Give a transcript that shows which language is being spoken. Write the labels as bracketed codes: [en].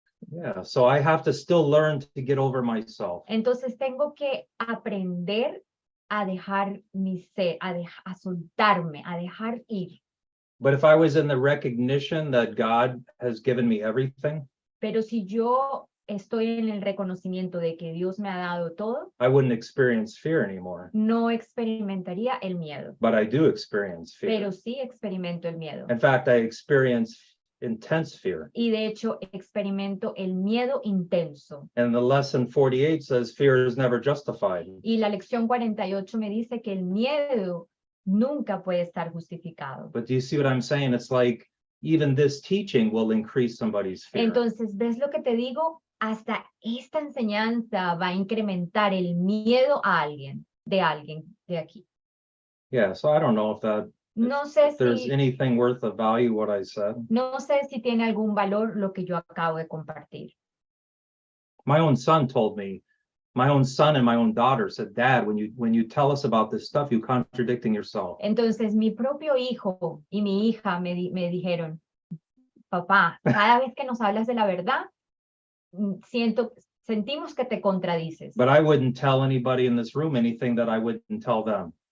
[en] Yeah, so I have to still learn to get over myself. [es] Entonces tengo que aprender a dejar mi ser, a soltarme, a dejar ir. [en] But if I was in the recognition that God has given me everything, [es] pero si yo estoy en el reconocimiento de que Dios me ha dado todo, [en] I wouldn't experience fear anymore. [es] no experimentaría el miedo. [en] But I do experience fear. [es] Pero sí experimento el miedo. [en] In fact, I experience intense fear. [es] Y de hecho experimento el miedo intenso. [en] And the lesson 48 says fear is never justified. [es] Y la lección 48 me dice que el miedo nunca puede estar justificado. [en] But do you see what I'm saying? It's like even this teaching will increase somebody's fear. [es] Entonces, ¿ves lo que te digo? Hasta esta enseñanza va a incrementar el miedo a alguien de aquí. [en] Yeah, so I don't know if [es] No sé [en] there's [es] si, [en] anything worth of value what I said. [es] no sé si tiene algún valor lo que yo acabo de compartir. [en] My own son told me, my own son and my own daughter said, Dad, when you tell us about this stuff, you contradicting yourself. [es] Entonces, mi propio hijo y mi hija me dijeron, papá, cada vez que nos hablas de la verdad, sentimos que te contradices. [en] But I wouldn't tell anybody in this room anything that I wouldn't tell them.